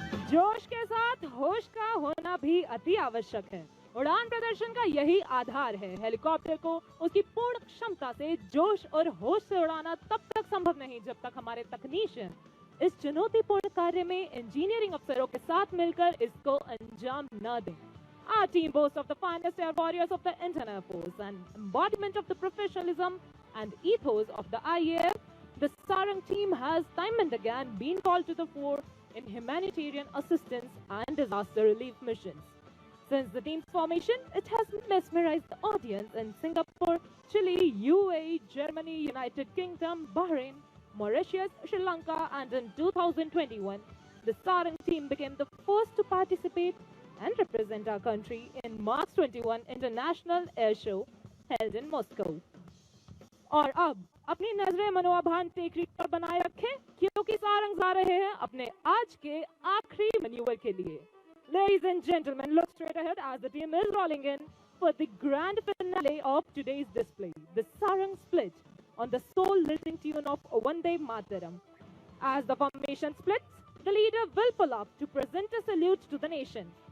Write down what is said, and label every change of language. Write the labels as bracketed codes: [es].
[hi] जोश के साथ होश का होना भी अति आवश्यक है। उड़ान प्रदर्शन का यही आधार है। हेलीकॉप्टर को उसकी पूर्ण क्षमता से जोश और होश से उड़ाना तब तक संभव नहीं जब तक हमारे तकनीशियन इस चुनौतीपूर्ण कार्य में इंजीनियरिंग अफसरों के साथ मिलकर इसको अंजाम न दें। [en] Our team boasts of the finest air warriors of the Indian Air Force and embodiment of the professionalism and ethos of the IAF. The Sarang team has time and again been called to the fore in humanitarian assistance and disaster relief missions. Since the team's formation, it has mesmerized the audience in Singapore, Chile, UAE, Germany, United Kingdom, Bahrain, Mauritius, Sri Lanka, and in 2021, the Sarang team became the first to participate and represent our country in March 21 International Air Show held in Moscow. [hi] और अब अपनी नजरें मनोभान टेकरी पर बनाए रखें क्योंकि सारंग जा रहे हैं अपने आज के आखिरी मैन्यूवर के लिए। [en] Ladies and gentlemen, look straight ahead as the team is rolling in for the grand finale of today's display, the Sarang split on the soul-lifting tune of Vande Mataram. As the formation splits, the leader will pull up to present a salute to the nation.